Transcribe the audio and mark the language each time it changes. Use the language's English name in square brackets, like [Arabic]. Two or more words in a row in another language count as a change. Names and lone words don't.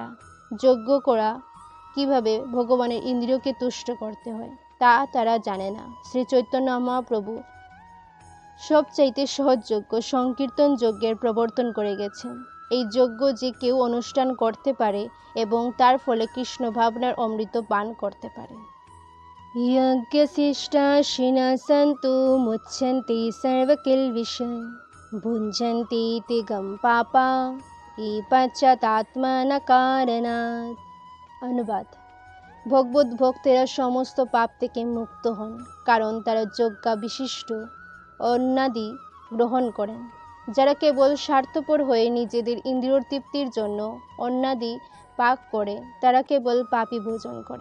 [Bangla] যজ্ঞ করা কিভাবে ভগবানের ইন্দ্রিয়কে তুষ্ট করতে হয় তা তারা জানে না। শ্রী চৈতন্য মহাপ্রভু সবচাইতে সহজ যজ্ঞ সংকীর্তন যজ্ঞের প্রবর্তন করে গেছেন। এই যজ্ঞ যে কেউ অনুষ্ঠান করতে পারে এবং তার ফলে কৃষ্ণ ভাবনার অমৃত পান করতে পারে। [Sanskrit] यज्ञशिष्टाशिनः सन्तु मुच्यन्ति सर्वकिल्बिषम् भुञ्जन्ति तिगं पापा ये पश्चातात्मना कारणात्। [Bangla] অনুবাদ: ভগবত ভক্তেরা সমস্ত পাপ থেকে মুক্ত হন, কারণ তারা যজ্ঞা বিশিষ্ট অন্নাদি গ্রহণ করেন। যারা কেবল স্বার্থপর হয়ে নিজেদের ইন্দ্রিয় তৃপ্তির জন্য অন্নাদি পাক করে তারা কেবল পাপী ভোজন করে।